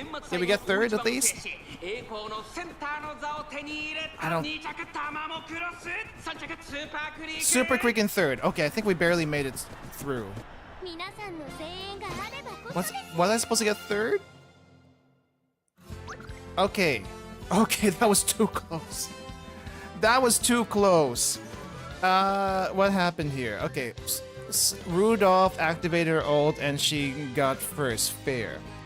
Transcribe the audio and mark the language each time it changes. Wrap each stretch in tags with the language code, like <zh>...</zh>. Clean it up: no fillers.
<en>Did we get third at least? I don't... Super Creek in third. Okay, I think we barely made it through.</en> <ja>皆さんの声援があればこそ</ja> <en>Was I supposed to get third? Okay. Okay, that was too close. That was too close. What happened here? Okay. Rudolph activated her ult and she got first. Fair.</en>